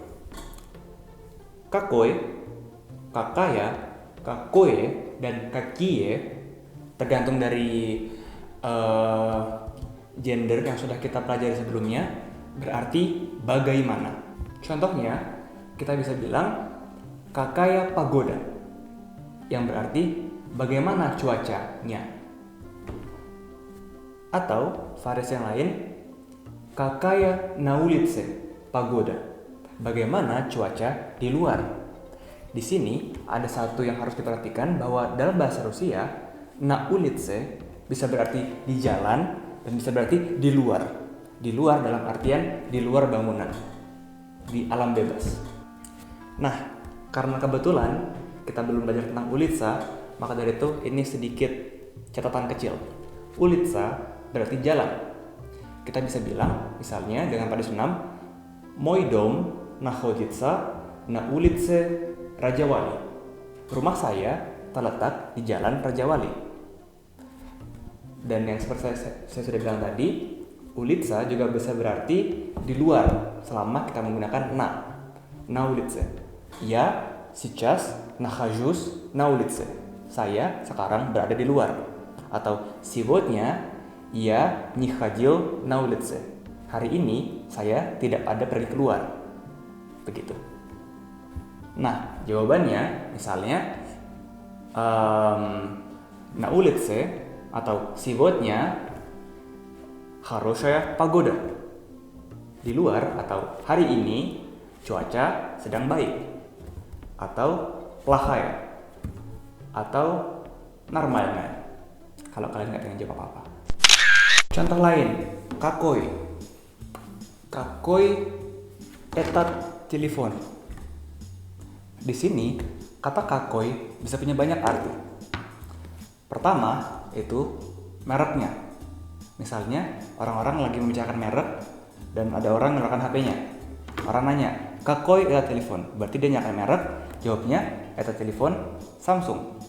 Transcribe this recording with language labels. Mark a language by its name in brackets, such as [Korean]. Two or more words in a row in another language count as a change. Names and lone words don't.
[Russian] Какой, какая, какое, [Indonesian] dan kakie tergantung dari gender yang sudah kita pelajari sebelumnya, berarti bagaimana. Contohnya, kita bisa bilang [Russian] какая погода, [Indonesian] yang berarti bagaimana cuacanya. Atau variasi yang lain, [Russian] какая на улице погода, [Indonesian] bagaimana cuaca di luar. Di sini ada satu yang harus diperhatikan, bahwa dalam bahasa Rusia, [Russian] на улице [Indonesian] bisa berarti di jalan dan bisa berarti di luar. Di luar dalam artian di luar bangunan, di alam bebas. Nah, karena kebetulan kita belum belajar tentang улица, maka dari itu ini sedikit catatan kecil. улица berarti jalan. Kita bisa bilang misalnya dengan pada senam, [Russian] мой дом находится на улице Raja Wali. [Indonesian] Rumah saya terletak di Jalan Raja Wali. Dan yang seperti saya sudah bilang tadi, улица juga bisa berarti di luar selama kita menggunakan na. [Russian] На улице. Я сейчас нахожусь на улице. [Indonesian] Saya sekarang berada di luar. Atau [Russian] сегодня я не ходил на улице. [Indonesian] Hari ini saya tidak ada pergi keluar. Begitu. Nah, jawabannya misalnya [Russian] на улице [Indonesian] atau [Russian] сегодня хорошая погода. [Indonesian] Di luar atau hari ini cuaca sedang baik. Atau плохая atau нормальная. Kalau kalian nggak pengen jawab apa-apa. Contoh lain, [Russian] какой. Какой этот телефон? [Indonesian] Di sini, kata kakoi bisa punya banyak arti. Pertama, itu mereknya. Misalnya, orang-orang lagi membicarakan merek dan ada orang menyalakan HP-nya. Orang nanya, [Russian] какой эта телефон? [Indonesian] Berarti dia nyalakan merek, jawabnya [Russian] эта телефон [Indonesian] Samsung.